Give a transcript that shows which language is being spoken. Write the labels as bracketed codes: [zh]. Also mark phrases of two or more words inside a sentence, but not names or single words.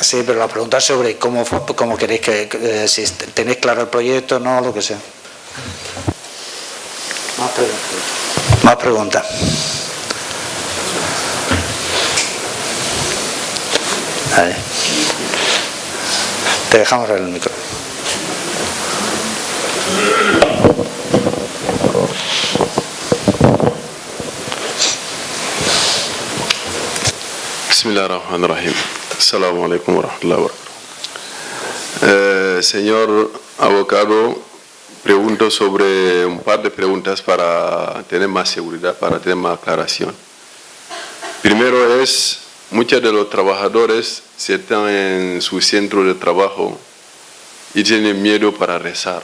[es] Sí, pero la pregunta es sobre cómo queréis si tenéis claro el proyecto, no, lo que sea. Más preguntas. Vale. Te dejamos el micro. [ar] بسم الله الرحمن الرحيم. السلام عليكم ورحمة الله وبركاته. [es] Señor abogado, pregunto sobre un par de preguntas para tener más seguridad, para tener más aclaración. Primero es, muchos de los trabajadores si están en su centro de trabajo y tienen miedo para rezar.